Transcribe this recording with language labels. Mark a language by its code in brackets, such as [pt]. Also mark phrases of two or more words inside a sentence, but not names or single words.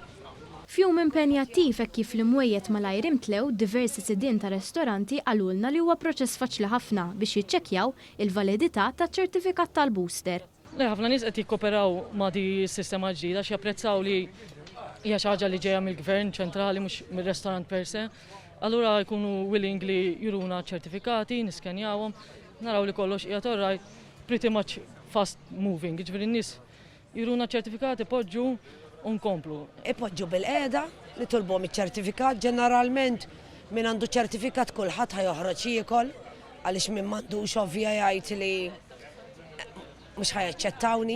[mt] Fjum impenjattiv hekk kif l-imwejjed malajr imtlew diversi sidien ta' ristoranti għalulna li huwa proċess faċli ħafna biex jiċċekkjaw il-validità taċ-ċertifikat tal-booster. Ħafna nies qed jikkoperaw ma' di s-sistema ġdida xi japprezzaw li hija xi ħaġa li ġejja mill-gvern ċentrali mhux mir-restorant per se. Allura jkunu willing li juruna ċertifikati, niskenjawhom, naraw li kollox qiegħed orrajt [en] pretty much fast moving. [mt] Jiġifieri n-nies juruna ċertifikati poġġu u nkomplu. Ipoġġu bil-qiegħda li tolbhom iċ-ċertifikat ġeneralment min għandu ċertifikat kulħadd ħajoħroġ jiekol għaliex min m'għandux ovvja jgħid li mhux ħajaċċettawni.